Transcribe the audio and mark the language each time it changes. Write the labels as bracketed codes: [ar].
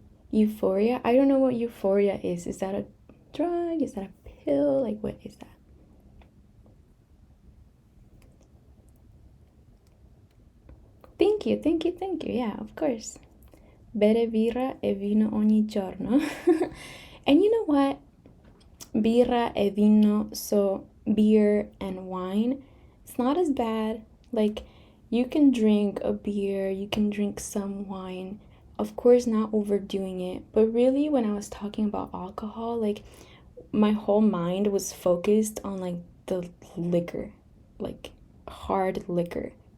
[en] Euphoria. I don't know what euphoria is. Is that a drug? Is that a pill? Like, what is that? Thank you, thank you, thank you. Yeah, of course. [it] Bere birra e vino ogni giorno. [en] And you know what? [it] Birra e vino, [en] so beer and wine, it's not as bad. Like, you can drink a beer, you can drink some wine, of course not overdoing it. But really, when I was talking about alcohol, like, my whole mind was focused on like the liquor, like hard liquor.